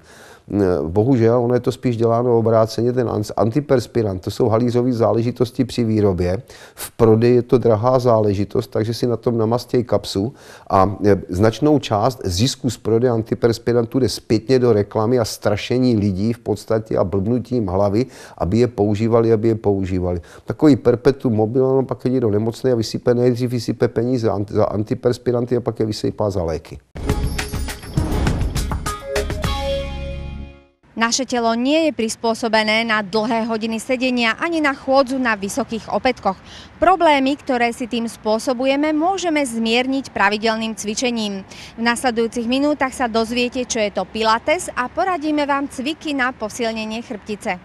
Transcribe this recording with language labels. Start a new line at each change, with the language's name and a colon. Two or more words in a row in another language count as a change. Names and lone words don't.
Czech: Bohužel, ono je to spíš děláno obráceně, ten antiperspirant, to jsou halířové záležitosti při výrobě, v prodeji je to drahá záležitost, takže si na tom namastějí kapsu a značnou část zisku z prodeje antiperspirantů jde zpětně do reklamy a strašení lidí v podstatě a blbnutím hlavy, aby je používali. Takový perpetuum mobile, no pak je do nemocné a nejdřív vysype peníze za antiperspiranty a pak je vysypá za léky.
Slovak: Naše telo nie je prispôsobené na dlhé hodiny sedenia ani na chôdzu na vysokých opätkoch. Problémy, ktoré si tým spôsobujeme, môžeme zmierniť pravidelným cvičením. V nasledujúcich minútach sa dozviete, čo je to Pilates a poradíme vám cviky na posilnenie chrbtice.